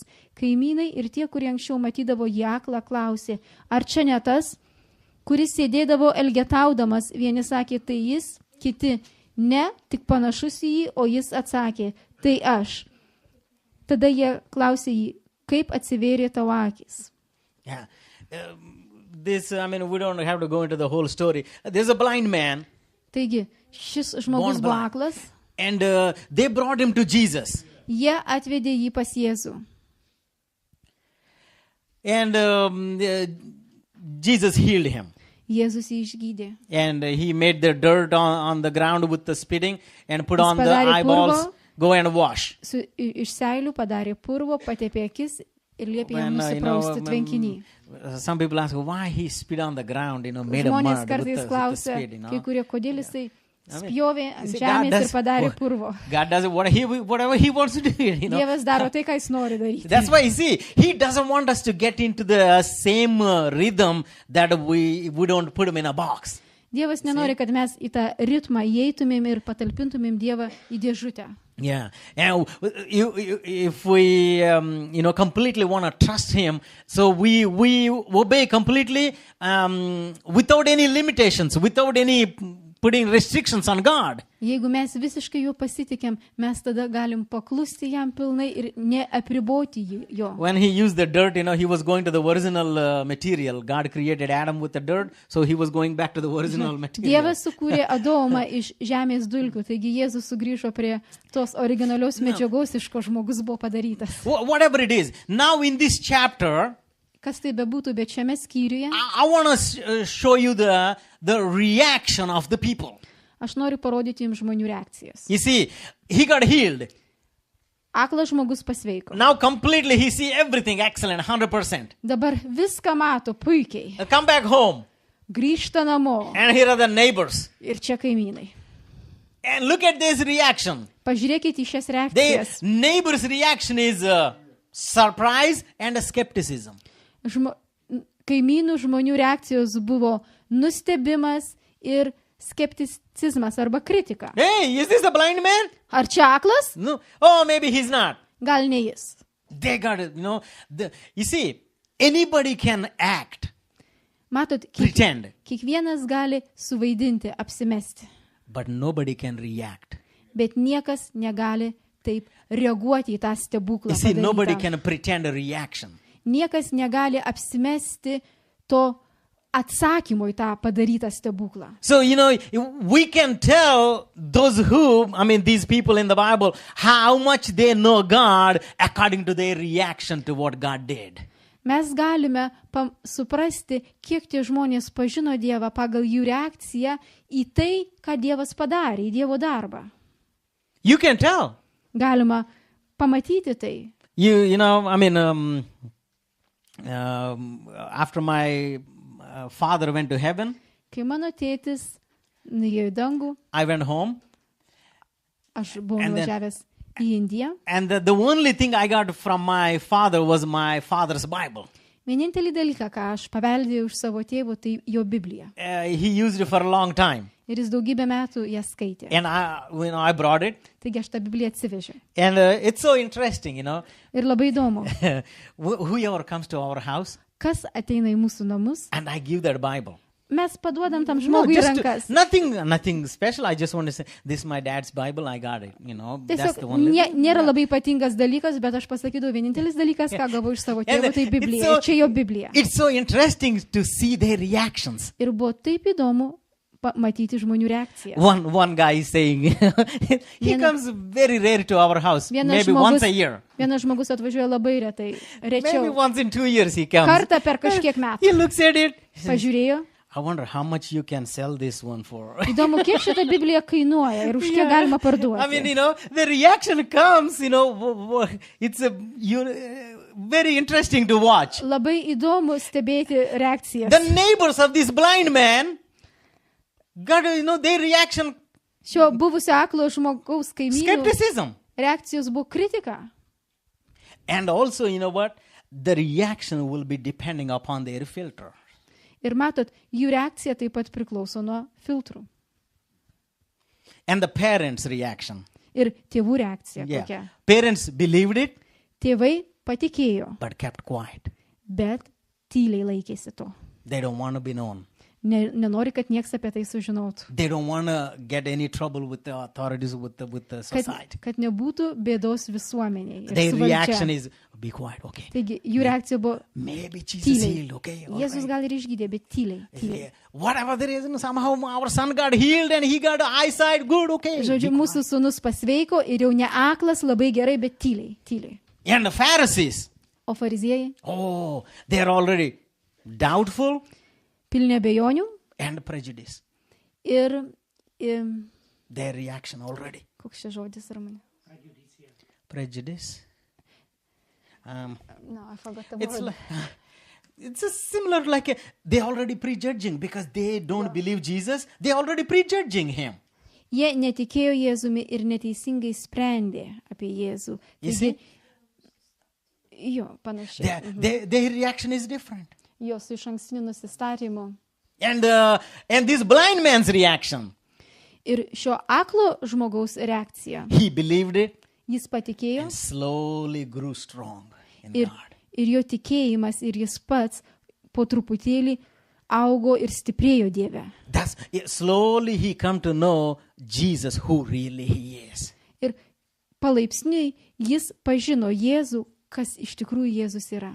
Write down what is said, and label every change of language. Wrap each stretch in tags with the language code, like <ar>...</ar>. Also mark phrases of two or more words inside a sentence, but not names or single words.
<lt>Kaimynai ir tie, kurie anksčiau matydavo jį aklą, klausė, ar čia ne tas, kuris sėdėdavo elgetaudamas. Vieni sakė, tai jis, kiti, ne, tik panašus į jį, o jis atsakė, tai aš. Tada jie klausė jį, kaip atsivėrė tavo akis.</lt> <en>Yeah. We don't have to go into the whole story. There's a blind man.</en> <lt>Taigi, šis žmogus buvo aklas.</lt> <en>And they brought him to Jesus.</en> <lt>Jie atvedė jį pas Jėzų.</lt> <en>And Jesus healed him.</en> <lt>Jėzus jį išgydė.</lt> <en>And he made the dirt on the ground with the spitting and put on the</en> <lt>padarė</lt> <en>eyeballs.</en> <lt>purvo.</lt> <en>Go and wash.</en> <lt>Iš seilių padarė purvo, patepė akis ir liepė jam nusiprausti tvenkinį.</lt> <en>Some people ask, why he spit on the ground, made a</en> <lt>Žmonės</lt> <en>mud</en> <lt>kartais</lt> <en>with the</en> <lt>klausia,</lt> <en>spit,</en> <lt>kai kurie, kodėl jisai spjovė ant</lt> <en>see,</en> <lt>žemės ir padarė purvo.</lt> <en>God does whatever he wants to do.</en> <lt>Dievas daro tai, ką jis nori daryti.</lt> <en>That's why, he doesn't want us to get into the same rhythm that we don't put him in a box.</en> <lt>Dievas nenori, kad mes į tą ritmą įeitumėm ir patalpintumėm Dievą į dėžutę.</lt> <en>Yeah, and if we completely want to trust him, so we obey completely without any limitations, without any putting restrictions on God.</en> <lt>Jeigu mes visiškai juo pasitikėm, mes tada galim paklusti jam pilnai ir neapriboti jo.</lt> <en>When he used the dirt, he was going to the original material. God created Adam with the dirt, so he was going back to the original material.</en> <lt>Dievas sukūrė Adomą iš žemės dulkių, taigi Jėzus sugrįžo prie tos originalios medžiagos, iš ko žmogus buvo padarytas.</lt> <en>Whatever it is. Now in this chapter,</en> <lt>kas tai bebūtų, bet šiame skyriuje,</lt> <en>I want to show you the reaction of the people.</en> <lt>Aš noriu parodyti jums žmonių reakcijas.</lt> <en>You see, he got healed.</en> <lt>Aklas žmogus pasveiko.</lt> <en>Now completely he see everything excellent, 100%.</en> <lt>Dabar viską mato puikiai.</lt> <en>Come back home.</en> <lt>Grįžta namo.</lt> <en>And here are the neighbors.</en> <lt>Ir čia kaimynai.</lt> <en>And look at this reaction.</en> <lt>Pažiūrėkite į šias</lt> <en>The</en> <lt>reakcijas.</lt> <en>neighbor's reaction is surprise and skepticism.</en> <lt>Kaimynų žmonių reakcijos buvo nustebimas ir skepticizmas arba kritika.</lt> <en>Hey, is this a blind man?</en> <lt>Ar čia aklas?</lt> <en>No. Oh, maybe he's not.</en> <lt>Gal ne jis.</lt> <en>They got it, you see, anybody can act,</en> <lt>Matot,</lt> <en>pretend,</en> <lt>kiekvienas gali suvaidinti, apsimesti,</lt> <en>but nobody can react.</en> <lt>bet niekas negali taip reaguoti į tą stebuklą.</lt> <en>You see, nobody</en> <lt>padarytą.</lt> <en>can pretend a reaction.</en> <lt>Niekas negali apsimesti to atsakymo į tą padarytą stebuklą.</lt> <en>So, we can tell these people in the Bible, how much they know God according to their reaction to what God did.</en> <lt>Mes galime suprasti, kiek tie žmonės pažino Dievą pagal jų reakciją į tai, ką Dievas padarė, į Dievo darbą.</lt> <en>You can tell.</en> <lt>Galima pamatyti tai.</lt> <en>You know, I mean, after my father went to heaven,</en> <lt>Kai mano tėtis nuėjo į dangų,</lt> <en>I went home.</en> <lt>aš buvau</lt> <en>And then-</en> <lt>nuvažiavęs į Indiją.</lt> <en>And the only thing I got from my father was my father's Bible.</en> <lt>Vienintelį dalyką, ką aš paveldėjau iš savo tėvo, tai jo Biblija.</lt> <en>He used it for a long time.</en> <lt>Ir jis daugybę metų ją skaitė.</lt> <en>And I brought it.</en> <lt>Taigi aš tą Bibliją atsivežiau.</lt> <en>And it's so interesting, you know.</en> <lt>Ir labai įdomu,</lt> <en>Whoever comes to our house,</en> <lt>kas ateina į mūsų namus,</lt> <en>and I give that Bible.</en> <lt>mes paduodam tam</lt> <en>No,</en> <lt>žmogui į</lt> <en>just</en> <lt>rankas.</lt> <en>nothing special. I just want to say, this is my dad's Bible. I got it. You know, that's</en> <lt>Tiesiog</lt> <en>the only thing.</en> <lt>nėra labai ypatingas dalykas, bet aš pasakydavau, vienintelis dalykas, ką gavau iš savo</lt> <en>And</en> <lt>tėvo, tai</lt> <en>it's</en> <lt>Biblija.</lt> <en>so-</en> <lt>Ir čia jo Biblija.</lt> <en>It's so interesting to see their reactions.</en> <lt>Ir buvo taip įdomu matyti žmonių reakciją.</lt> <en>One guy is saying, he</en> <lt>Viena-</lt> <en>comes very rare to our house, maybe once a year.</en> <lt>Vienas žmogus atvažiuoja labai retai,</lt> <en>Maybe</en> <lt>rečiau.</lt> <en>once in 2 years he comes.</en> <lt>Kartą per kažkiek metų.</lt> <en>He looks at it. he says,</en> <lt>Pažiūrėjo.</lt> <en>I wonder how much you can sell this one for.</en> <lt>Įdomu, kiek šitą Bibliją kainuoja ir už kiek galima</lt> <en>I mean,</en> <lt>parduoti.</lt> <en>you know, the reaction comes, you know, it's very interesting to watch.</en> <lt>Labai įdomu stebėti reakcijas.</lt> <en>The neighbors of this blind man got, you know, their reaction,</en> <lt>Šio buvusio aklo žmogaus kaimynų</lt> <en>skepticism.</en> <lt>reakcijos buvo kritika.</lt> <en>And also, you know what? The reaction will be depending upon their filter.</en> <lt>Ir matot, jų reakcija taip pat priklauso nuo filtrų.</lt> <en>And the parents' reaction.</en> <lt>Ir tėvų reakcija</lt> <en>Yeah.</en> <lt>kokia.</lt> <en>Parents believed it,</en> <lt>Tėvai patikėjo,</lt> <en>but kept quiet.</en> <lt>bet tyliai laikėsi to.</lt> <en>They don't want to be known.</en> <lt>Nenori, kad niekas apie tai sužinotų.</lt> <en>They don't want to get any trouble with the authorities, with the society.</en> <lt>Kad nebūtų bėdos visuomeniai. ir</lt> <en>Their</en> <lt>su valdžia.</lt> <en>reaction is, be quiet, okay.</en> <lt>Taigi, jų reakcija buvo</lt> <en>Maybe Jesus</en> <lt>tyliai.</lt> <en>healed, okay. all</en> <lt>Jėzus</lt> <en>right.</en> <lt>gal ir išgydė, bet tyliai.</lt> <en>Yeah. Whatever the reason, somehow our son got healed and he got eyesight good, okay.</en> <lt>Žodžiu, mūsų sūnus pasveiko ir jau ne aklas, labai gerai, bet tyliai.</lt> <en>And the Pharisees,</en> <lt>O fariziejai</lt> <en>oh, they're already doubtful</en> <lt>pilni abejonių</lt> <en>and prejudice.</en> <lt>ir,</lt> <en>Their reaction already.</en> <lt>koks čia žodis, Ramūnė?</lt> <en>Prejudice. No, I forgot the It's word. like, it's a similar like they already prejudging because they don't believe Jesus. They already prejudging him.</en> <lt>Jie netikėjo Jėzumi ir neteisingai sprendė apie Jėzų.</lt> <en>You</en> <lt>Taigi, jo, panašiai.</lt> <en>Their reaction is different.</en> <lt>Jo su iš ankstiniu nusistatymu.</lt> <en>And this blind man's reaction,</en> <lt>Ir šio aklo žmogaus reakcija.</lt> <en>he believed it</en> <lt>Jis patikėjo</lt> <en>and slowly grew strong in</en> <lt>ir,</lt> <en>God.</en> <lt>ir jo tikėjimas ir jis pats po truputėlį augo ir stiprėjo Dieve.</lt> <en>Slowly he come to know Jesus who really he is.</en> <lt>Ir palaipsniui jis pažino Jėzų, kas iš tikrųjų Jėzus yra.</lt>